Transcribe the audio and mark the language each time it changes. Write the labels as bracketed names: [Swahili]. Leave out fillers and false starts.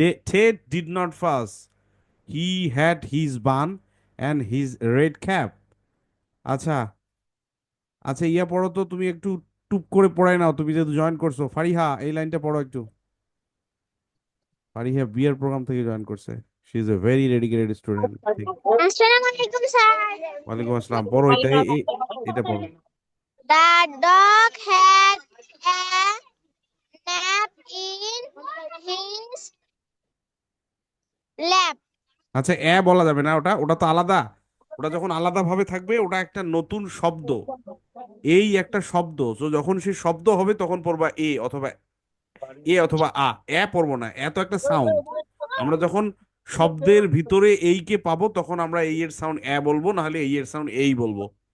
[English] Ted did not fuss, he had his bun and his red cap. [Bangla] আচ্ছা, আচ্ছা ইয়া পড়ো তো, তুমি একটু টুপ করে পড়াই নাও, তুমি যেহেতু জয়েন করছো। ফারিহা এই লাইনটা পড়ো একটু। ফারিহা বিয়ের প্রোগ্রাম থেকে জয়েন করছে, [English] She is a very dedicated student. [Bangla] ঠিক, আসসালামু আলাইকুম স্যার ওয়ালাইকুম আসসালাম, পড়ো এটা, এটা পড়ো। [English] The dog had a nap in his lap. [Bangla] আচ্ছা বলা যাবে না, ওটা ওটা তো আলাদা, ওটা যখন আলাদা ভাবে থাকবে ওটা একটা নতুন শব্দ, এই একটা শব্দ, তো যখন সে শব্দ হবে তখন পড়বা অথবা অথবা পড়বো না, তো একটা সাউন্ড। আমরা যখন শব্দের ভিতরে কে পাবো তখন আমরা এর সাউন্ড বলবো, না হলে এর সাউন্ড বলবো।